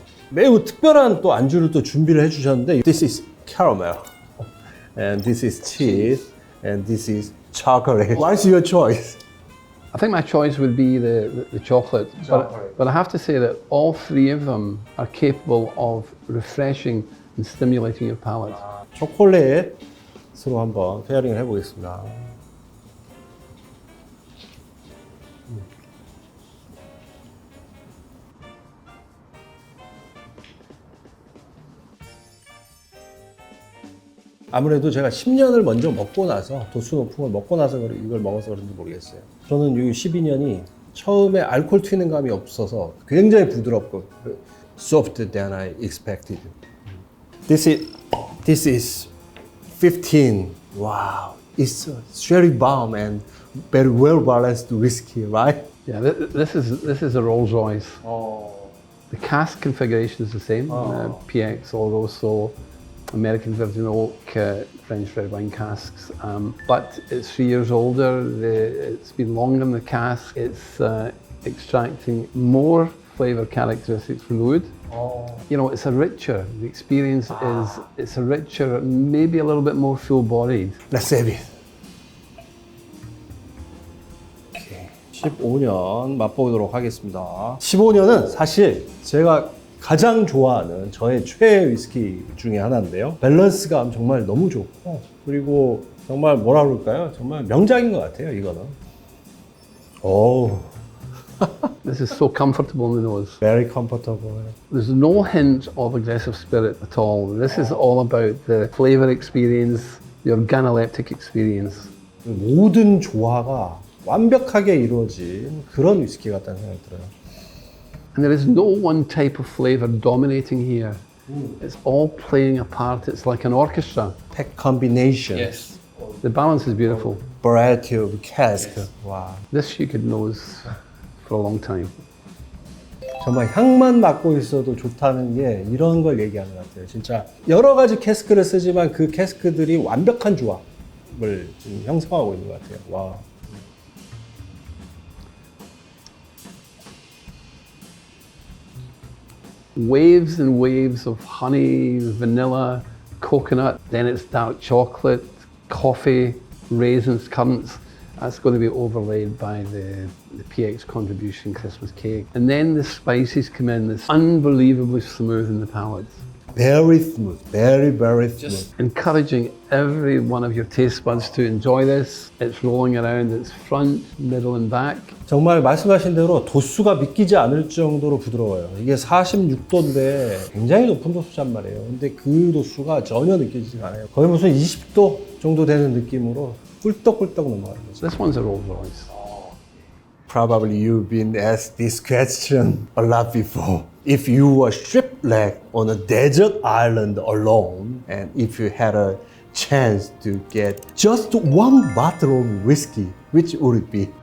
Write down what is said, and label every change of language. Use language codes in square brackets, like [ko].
[ko] 매우 특별한 또 안주를 또 준비를 해주셨는데 [en] This is caramel, and this is cheese, and this is chocolate. What's your choice? I think my choice would be the chocolate. But I have to say that all three of them are capable of refreshing and stimulating your palate. [ko] 초콜릿으로 한번 페어링을 해보겠습니다. 아무래도 제가 10년을 먼저 먹고 나서 도수 높은 걸 먹고 나서 이걸 먹어서 그런지 모르겠어요. 저는 이 12년이 처음에 알코올 튀는 감이 없어서 굉장히 부드럽고 [en] softer than I expected. This is 15. Wow, it's a sherry bomb and very well balanced whiskey, right? Yeah, this is a Rolls Royce. The cask configuration is the same. PX, Oloroso, American Virgin Oak, French red wine casks, but it's 3 years older. It's been longer in the cask. It's extracting more flavour characteristics from the wood. You know, it's a richer. The experience it's a richer, maybe a little bit more full-bodied. Let's have it. [ko] 15년 맛보도록 하겠습니다. 15년은 사실 제가 가장 좋아하는 저의 최애 위스키 중에 하나인데요. 밸런스감 정말 너무 좋고 그리고 정말 뭐라 그럴까요? 정말 명작인 것 같아요, 이거는. 오. [en] This is so comfortable in the nose. Very comfortable. There's no hint of aggressive spirit at all. This is all about the flavour experience, the organoleptic experience. 모든 조화가 완벽하게 이루어진 그런 위스키 같다는 생각이 들어요. And there is no one type of flavour dominating here. It's all playing a part. It's like an orchestra. Pack combination. Yes. The balance is beautiful. Variety of cask. Wow. This you could nose for a long time. [ko] 정말 향만 맡고 있어도 좋다는 게 이런 걸 얘기하는 것 같아요. 진짜 여러 가지 캐스크를 쓰지만 그 캐스크들이 완벽한 조합을 지금 형성하고 있는 것 같아요. 와. [en] Waves and waves of honey, vanilla, coconut, then it's dark chocolate, coffee, raisins, currants. That's going to be overlaid by the PX contribution Christmas cake. And then the spices come in, that's unbelievably smooth in the palate. Very smooth. Very, very smooth. Encouraging every one of your taste buds to enjoy this. It's rolling around its front, middle and back. [ko] 정말 말씀하신 대로 도수가 믿기지 않을 정도로 부드러워요. 이게 46도인데 굉장히 높은 도수란 말이에요. 근데 그 도수가 전혀 느껴지지가 않아요. 거의 무슨 20도 정도 되는 느낌으로 꿀떡꿀떡 넘어가는 거죠. [en] This one's a Rolls Royce. Probably you've been asked this question a lot before. If you were shipwrecked on a desert island alone, and if you had a chance to get just one bottle of whiskey, which would it be?